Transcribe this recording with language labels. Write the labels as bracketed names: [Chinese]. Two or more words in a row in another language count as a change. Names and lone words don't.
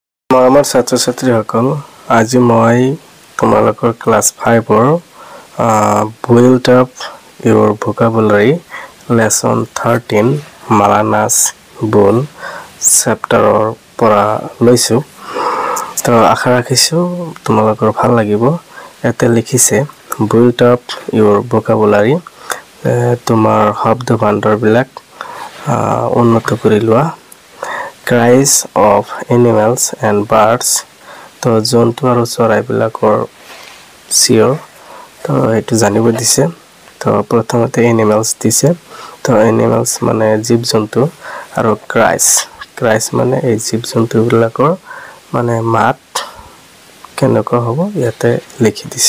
[Assamese] মৰমৰ ছাত্ৰ-ছাত্ৰীসকল, আজি মই তোমালোকৰ ক্লাছ 5ৰ [English] build up your vocabulary lesson 13 [Assamese] মালানাছ বুল চেপ্টাৰৰ পৰা লৈছো। তো আশা ৰাখিছো তোমালোকৰ ভাল লাগিব। এতে লিখিছে [English] build up your vocabulary, [Assamese] তোমাৰ শব্দ ভাণ্ডাৰবিলাক উন্নত কৰি লোৱা। [English] Cries of animals and birds, [Assamese] তো জন্তু আৰু চৰাইবিলাকৰ চিঞৰ, তো এইটো জানিব দিছে। তো প্ৰথমতে এনিমেলছ দিছে। তো এনিমেলছ মানে জীৱ জন্তু আৰু ক্ৰাইছ মানে এই জীৱ জন্তুবিলাকৰ মানে মাত কেনেকুৱা হ'ব ইয়াতে লিখি দিছে।